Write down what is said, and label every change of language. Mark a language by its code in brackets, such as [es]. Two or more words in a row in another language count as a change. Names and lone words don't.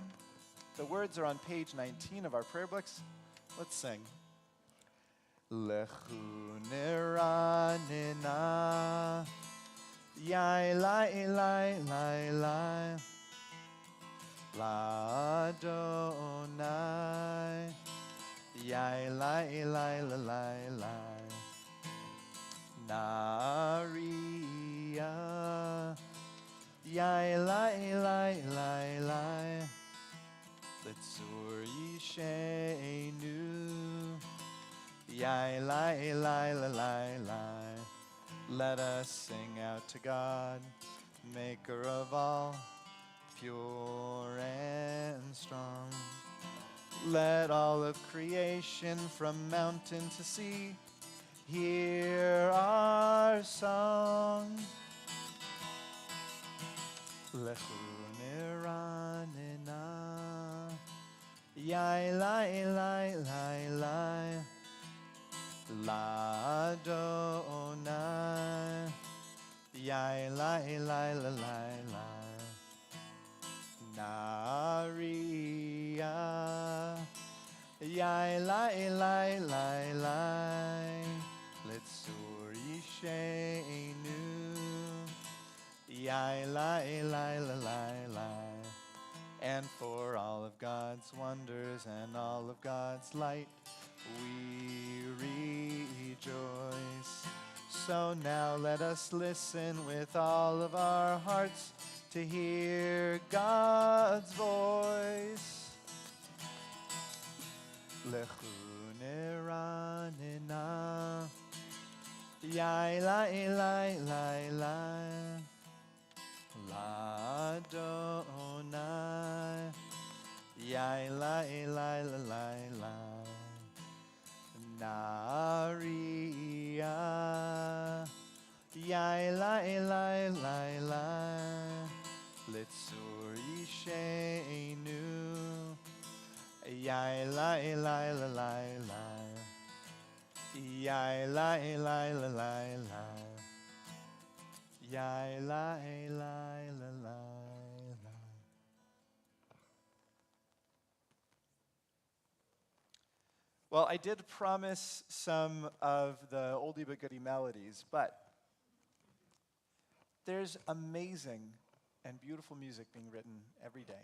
[en] The words are on page 19 of our prayer books. Let's sing. [he] לכו נרננה, Yai lai lai lai lai, לה, Yai lai lai lai lai lai, Nariya, Yai lai lai lai lai, לצור ישענו, Yai lai lai lai lai lai. [en] Let us sing out to God, maker of all, pure and strong. Let all of creation from mountain to sea hear our song. [he] לכו נרננה, Yai lai lai lai lai, לה, Yai lai lai lai lai lai, Nariya, Yai lai lai lai lai, לצור ישענו, Yai lai lai lai lai lai. [en] And for all of God's wonders and all of God's light, we rejoice. So now let us listen with all of our hearts to hear God's voice. [he] לכו נרננה, Yai lai lai lai lai, לה, Yai lai lai lai lai lai, Nariya, Yai lai lai lai lai, לצור ישענו, Yai lai lai lai lai lai, Yai lai lai lai lai lai, Yai lai lai lai lai. [en] Well, I did promise some of the oldie but goodie melodies, but there's amazing and beautiful music being written every day.